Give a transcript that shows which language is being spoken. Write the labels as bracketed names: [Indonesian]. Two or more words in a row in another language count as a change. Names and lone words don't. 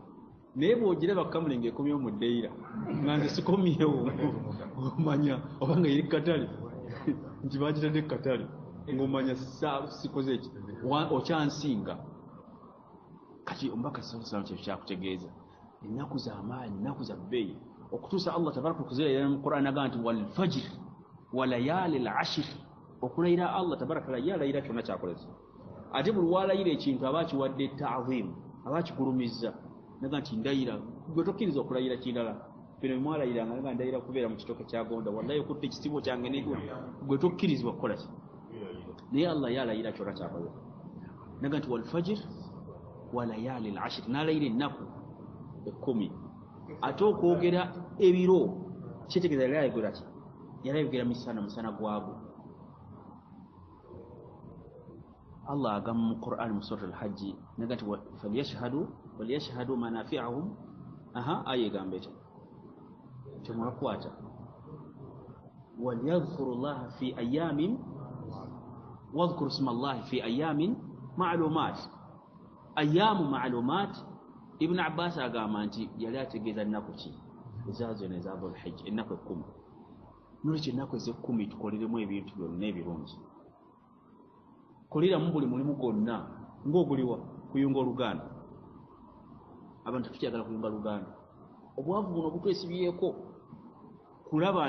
[Ganda] naye bw'ogiraba kamule ng'ekomyewo mu ddeyira nga nze sikomyewo omanya obanga yeri katale nti bagitadde katale ng'omanya sikoze eki okyansinga kati omubaka sallallahu kyekyo kyakutegeeza ennaku z'amaanyi ennaku za bbeeyi okutuusa [Arabic] الله تبارك [Ganda] okuzilayira mu Qur'an agamba nti [Arabic] والفجر وليال العشر [Ganda] okulayira [Arabic] الله تبارك [Ganda] yalayira kyonna kyakoleza ate buli walayira ekintu aba akiwadde ta'zimu aba akigulumizza naga nti ndayira gwe tokkiriza okulayira kirala bino bimwalayiranga nga ndayira kubeera mu kitoke kya Gonda wallahi okutte ekisibo kyange gwe tokkirizibwa kukola ki naye Allah yalayira kyona kyakola naga nti [Arabic] والفجر وليال العشر [Ganda] nalayira ennaku 10 ate okwogera ebiro kitegeeza yalayogera ki yalayogera musana gwago Allah agamba mu Qur'an mu surah al-Hajj naga nti [Arabic] ليشهدوا منافعهم [Ganda] ayegamba ekyo temwakwata [Arabic] وليذكروا الله في أيام واذكروا اسم الله في أيام معلومات أيام معلومات [Ganda] Ibn Abbas agamba nti yali ategeeza ennaku ki ezazo eza Dhul-Hijja ennaku 10 nolwekyo ennaku eze-10 tukoleremu ebintu byonna ebirungi koleramu buli mulimu gwonna ng'oguliwa kuyunga oluganda abantu tukyagala kuyunga luganda obwavu buno butwesibyeko kulaba